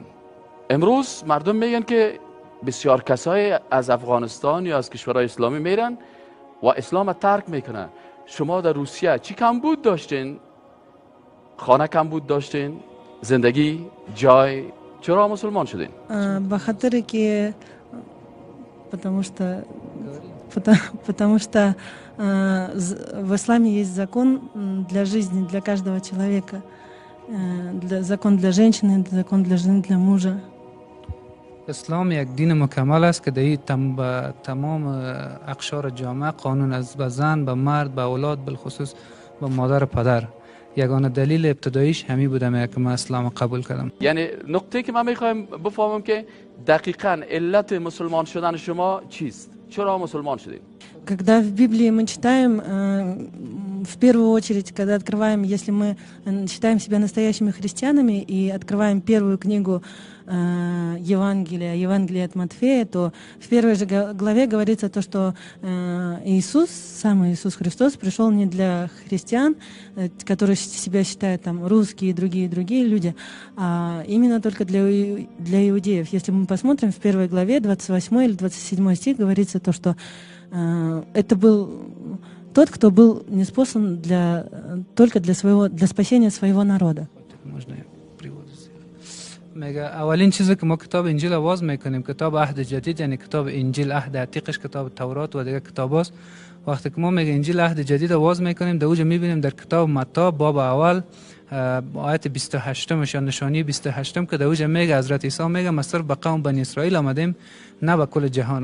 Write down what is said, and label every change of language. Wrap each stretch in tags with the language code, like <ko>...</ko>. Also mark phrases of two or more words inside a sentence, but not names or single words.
<fa>امروز مردم میگن که بسیار کسای از افغانستان یا از کشورهای اسلامی میرن و اسلام ترک میکنن. شما در روسیه چی کمبود داشتین؟ خانه کمبود داشتین؟ زندگی؟ جای؟ چرا مسلمان شدین؟ به خاطر که</fa> <ru>потому что в исламе есть закон для жизни, для каждого человека. Закон для женщины, закон для жены, для мужа.</ru> <fa>اسلام یک دین مکمل است که در تمام اقشار جامعه قانون از به زن، به مرد، به اولاد، بالخصوص به مادر و پدر. یگانه دلیل ابتداییش همین بوده که من اسلام قبول کردم. یعنی نقطه که من میخوایم بفهمم که دقیقاً علت مسلمان شدن شما چیست؟ چرا مسلمان شدید؟</fa> <ru>Когда в Библии мы читаем, в первую очередь, когда открываем, если мы считаем себя настоящими христианами и открываем первую книгу Евангелия от Матфея, то в первой же главе говорится то, что Иисус, сам Иисус Христос, пришел не для христиан, которые себя считают там русские и другие люди, а именно только для иудеев. Если мы посмотрим в первой главе, 28 или 27 стих, говорится то, что это был тот, кто был неспослан только для спасения своего народа.</ru> <fa>میگه اولین چیزی که ما کتاب انجیل آواز میکنیم کتاب عهد جدید، یعنی کتاب انجیل عهد عتیقش کتاب تورات و دیگه کتاب است. وقتی که ما میگه انجیل عهد جدید آواز میکنیم در اوج میبینیم در کتاب متی باب اول آیت 28 یا نشانی 28 که در اوج میگه حضرت عیسی میگه ما صرف به قوم بنی اسرائیل آمدیم نه به کل جهان.</fa>